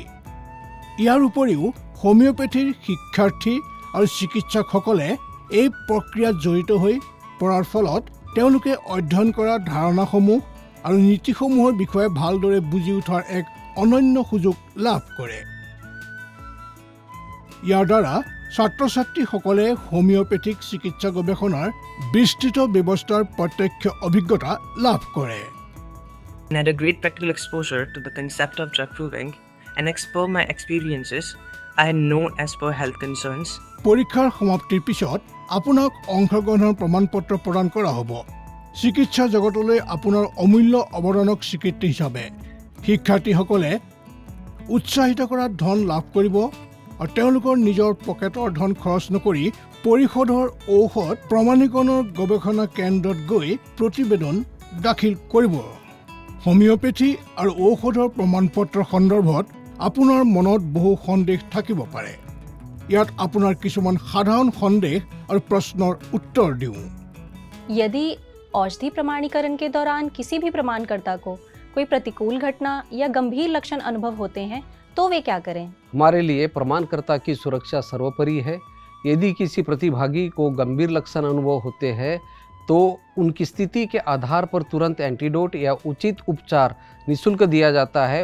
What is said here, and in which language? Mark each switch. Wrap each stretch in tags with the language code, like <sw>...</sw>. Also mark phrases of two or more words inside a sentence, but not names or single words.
<as>ইয়াৰ উপৰিও হোমিওপেথিৰ শিক্ষাৰ্থী আৰু চিকিৎসকসকলে এই প্ৰক্ৰিয়াত জড়িত হৈ পৰাৰ ফলত তেওঁলোকে অধ্যয়ন কৰা ধাৰণাসমূহ আৰু নীতিসমূহৰ বিষয়ে ভালদৰে বুজি উঠাৰ এক অনন্য সুযোগ লাভ কৰে। ইয়াৰ দ্বাৰা ছাত্ৰ ছাত্ৰীসকলে হোমিওপেথিক চিকিৎসা গৱেষণাৰ বিস্তৃত ব্যৱস্থাৰ প্ৰত্যক্ষ অভিজ্ঞতা লাভ কৰে।</as> <en>I had a great practical exposure to the concept of drug proving and explore my experiences I had known as per health concerns.</en> <as>পৰীক্ষাৰ সমাপ্তিৰ পিছত আপোনাক অংশগ্ৰহণৰ প্ৰমাণপত্ৰ প্ৰদান কৰা হ'ব। চিকিৎসা জগতলৈ আপোনাৰ অমূল্য অৱদানক স্বীকৃতি হিচাপে শিক্ষাৰ্থীসকলে উৎসাহিত কৰা ধন লাভ কৰিব আৰু তেওঁলোকৰ নিজৰ পকেটৰ ধন খৰচ নকৰি পৰিষদৰ ঔষধ প্ৰমাণীকৰণৰ গৱেষণা কেন্দ্ৰত গৈ প্ৰতিবেদন দাখিল কৰিব। হোমিওপেথি আৰু ঔষধৰ প্ৰমাণপত্ৰৰ সন্দৰ্ভত আপোনাৰ মনত বহু সন্দেহ থাকিব পাৰে। ইয়াত আপোনাৰ কিছুমান সাধাৰণ সন্দেহ আৰু প্ৰশ্নৰ উত্তৰ দিওঁ।</as> <hi>यदि औषधि प्रमाणीकरण के दौरान किसी भी प्रमाणकर्ता को कोई प्रतिकूल घटना या गंभीर लक्षण अनुभव होते हैं तो वे क्या करें? हमारे लिए प्रमाणकर्ता की सुरक्षा सर्वोपरि है। यदि किसी प्रतिभागी को गंभीर लक्षण अनुभव होते हैं तो उनकी स्थिति के आधार पर तुरंत एंटीडोट या उचित उपचार निःशुल्क दिया जाता है।</hi>